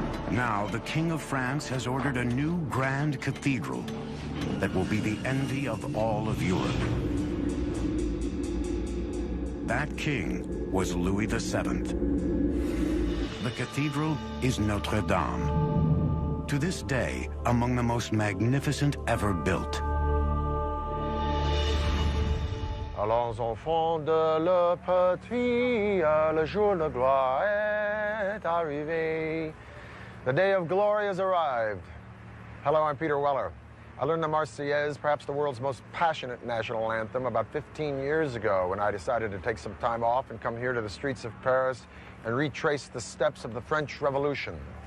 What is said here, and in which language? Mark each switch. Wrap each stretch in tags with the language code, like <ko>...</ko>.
<en>Now, the King of France has ordered a new grand cathedral that will be the envy of all of Europe. That king was Louis VII. The cathedral is Notre Dame, to this day among the most magnificent ever built.</en> <fr>Allons enfants de la patrie, le jour de gloire est arrivé.</fr> <en>The day of glory has arrived. Hello, I'm Peter Weller. I learned the Marseillaise, perhaps the world's most passionate national anthem, about 15 years ago when I decided to take some time off and come here to the streets of Paris and retrace the steps of the French Revolution.</en>